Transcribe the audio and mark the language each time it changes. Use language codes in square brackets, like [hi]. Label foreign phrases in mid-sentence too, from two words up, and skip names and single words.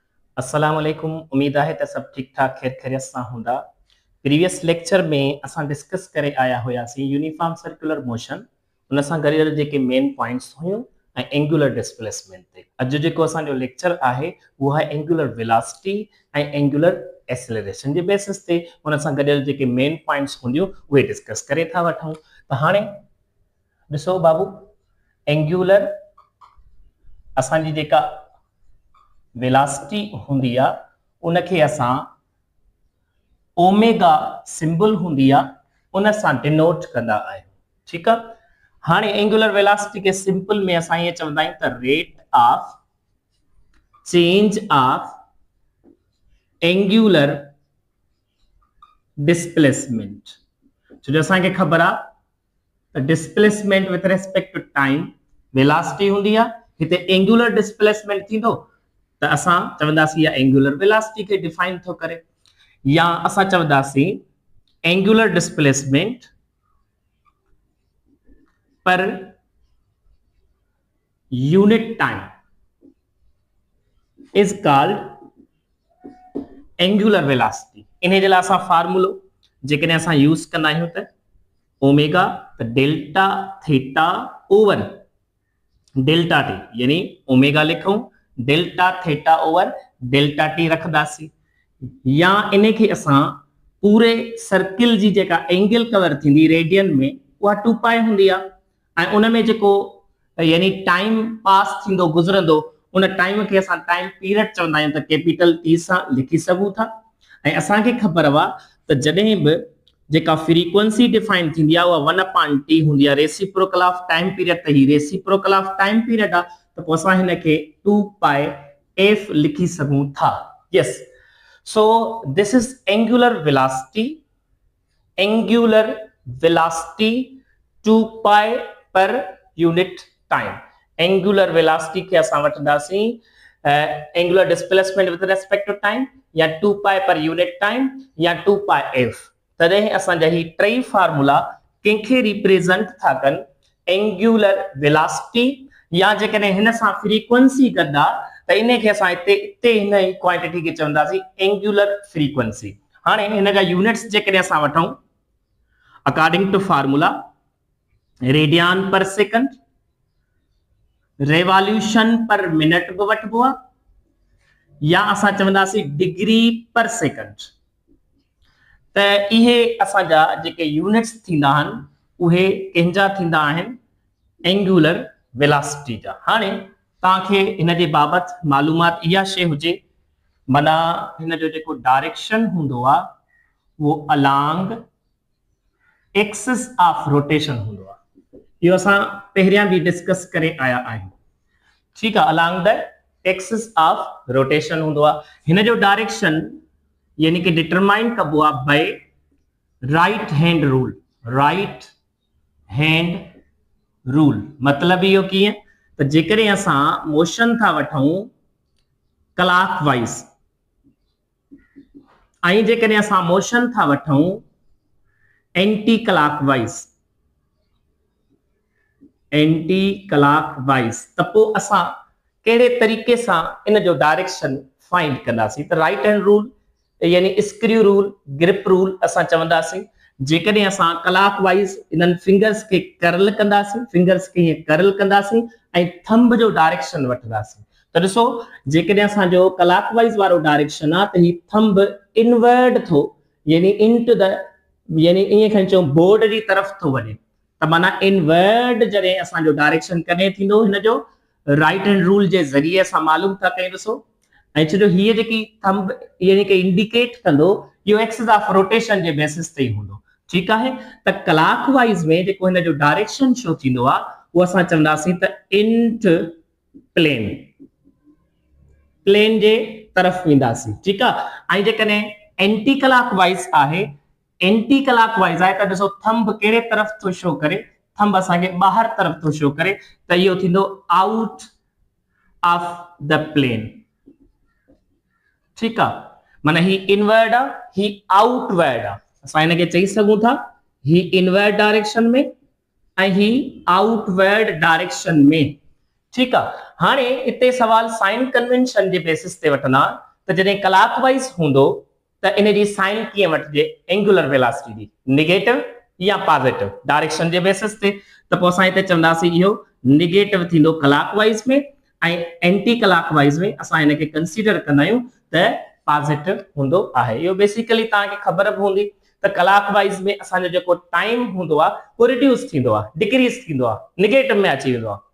[ar] السلام عليكم. [sd] उम्मीद है त सब ठीक ठाक खैर खैरियत सां हूंदा। [en] previous lecture [sd] में असां डिस्कस करे आया हुआसीं [en] uniform circular motion, [sd] उन सां गॾियल जेके [en] main points [sd] हुयूं ऐं [en] angular displacement [sd] ते। अॼु जेको असांजो लेक्चर आहे उहो आहे [en] angular velocity [sd] ऐं [en] angular acceleration [sd] जे बेसिस ते उन सां गॾियल जेके [en] main points [sd] हूंदियूं उहे डिस्कस करे था वठूं। त हाणे ॾिसो बाबू, एंगुलर असांजी जेका वेलोसिटी हुंदी आ उनखे असां [en] omega symbol [sd] हुंदी आ उन सां डिनोट कंदा आहियूं। ठीक आ। हाणे [en] angular velocity [sd] के सिंपल में असां ये चवंदा आहियूं त [en] rate of change of angular displacement. [sd] छो जो असांखे ख़बर आ त [en] displacement with respect to time velocity [sd] हुंदी आ, हिते [en] angular displacement [sd] थींदो त असां चवंदासीं या [en] angular velocity [sd] के डिफाइन थो करे, या असां चवंदासीं [en] angular displacement per unit time is called angular velocity. [sd] इन जे लाइ असां फार्मूलो जेकॾहिं असां यूज़ कंदा आहियूं त ओमेगा त [en] delta theta over delta t, [sd] यानी ओमेगा लिखूं [en] delta theta over delta t [sd] रखदासीं, या इन के असां पूरे सर्किल जी जेका एंगल कवर थींदी रेडियन में उहा 2 पाए हुंदी आ ऐं उन में जेको यानी [en] time pass [sd] थींदो गुजरंदो उन टाइम के असां [en] time period [sd] चवंदा आहियूं त [en] capital T [sd] सां लिखी सघूं था। ऐं असांखे ख़बर वा त जॾहिं बि जेका फ्रीक्वेंसी डिफाइन थींदी आहे उहा 1/t हूंदी आहे [en] reciprocal of time period, [sd] त ही [en] reciprocal of time period [sd] आहे त पोइ असां हिन खे 2 पाए f लिखी सघूं था। [en] यस, so this is angular velocity 2 pi per unit time। angular velocity [sd] के असां वठंदासीं [en] angular displacement with respect to time [sd] या [en] 2 pi per unit time [sd] या [en] 2 pi f। [sd] तॾहिं असांजा ही टई फार्मूला कंहिंखे रिप्रेजेंट था कनि [en] angular velocity, [sd] या जेकॾहिं हिन सां फ्रीक्वेंसी गॾु त इन खे असां हिते हिन क्वांटिटी खे चवंदासीं [en] angular frequency. [sd] हाणे हिन जा यूनिट्स जेकॾहिं असां वठूं [en] according to formula radian per second, revolution per minute [sd] बि वठबो आहे, या असां चवंदासीं [en] degree per second. [sd] त इहे असांजा जेके यूनिट्स थींदा आहिनि उहे कंहिंजा थींदा आहिनि [en] angular velocity [sd] जा। हाणे तव्हांखे हिन जे बाबति मालूमात इहा शइ हुजे, माना हिन जो जेको डायरेक्शन हूंदो आहे उहो [en] along axis of rotation [sd] हूंदो आहे। इहो असां पहिरियां बि डिस्कस करे आया आहियूं। ठीकु आहे, [en] along the axis of rotation [sd] हूंदो आहे। हिन जो डायरेक्शन यानी कि डिटरमाइन कबो आहे [en] by right hand rule. right hand rule [sd] मतलब इहो कीअं त जेकॾहिं असां मोशन था वठूं [en] clock wise [sd] ऐं जेकॾहिं असां मोशन था वठूं [en] anti clock wise [sd] त पोइ असां कहिड़े तरीक़े सां इन जो [en] direction find [sd] कंदासीं। त [en] right hand rule [sd] यानी [en] screw rule, grip rule [sd] असां चवंदासीं। जेकॾहिं असां [en] clock wise [sd] इन्हनि फिंगर्स खे कर्ल कंदासीं, फिंगर्स खे हीअं कर्ल कंदासीं ऐं थंब जो डायरेक्शन वठंदासीं त ॾिसो जेकॾहिं असांजो [en] clock wise [sd] वारो डायरेक्शन आहे त ही [en] thumb inward [sd] थो यानी [en] into the [sd] यानी ईअं खणी चऊं बोर्ड जी तरफ़ थो वञे, त माना इनवर्ड जॾहिं असांजो डायरेक्शन कॾहिं थींदो हिन जो [en] right hand rule [sd] जे ज़रिए असां मालूम था कयूं। ॾिसो ऐं छो जो हीअ जेकी थंब यानी कि इंडिकेट कंदो इहो [en] axis of rotation [sd] जे बेसिस ते ई हूंदो। ठीकु आहे, त [en] clock wise [sd] में जेको हिन जो [en] direction show [sd] थींदो आहे उहो असां चवंदासीं त [en] into plane [sd] जे तरफ़ वेंदासीं। ठीकु आहे, ऐं जेकॾहिं [en] anti clock wise [sd] आहे, [en] anti clock wise [sd] आहे त ॾिसो थंब कहिड़े तरफ़ थो शो करे, थंब असांखे ॿाहिरि तरफ़ थो शो करे, त इहो थींदो [en] out of the plane. [sd] ठीकु आहे, माना ही इनवर्ड आहे, ही आउटवर्ड आहे। असां हिनखे चई सघूं था ही [en] inward direction [sd] में ऐं ही [en] outward direction [sd] में। ठीकु आहे, हाणे हिते सवाल [en] sign convention [sd] जे बेसिस ते वठंदा त जॾहिं क्लॉकवाइज हूंदो त इन जी साइन कीअं वठिजे [en] angular velocity [sd] जी, नेगेटिव या [en] positive direction [sd] जे बेसिस ते। त पोइ असां हिते चवंदासीं इहो नेगेटिव थींदो क्लॉकवाइज में ऐं [en] anti clockwise [sd] में असां हिनखे कंसीडर कंदा आहियूं त पॉजिटिव हूंदो आहे। इहो बेसिकली तव्हांखे ख़बर बि हूंदी त क्लॉकवाइज में असांजो जेको टाइम हूंदो आहे उहो रिड्यूस थींदो आहे, डिक्रीज थींदो आहे, नेगेटिव में अची वेंदो आहे।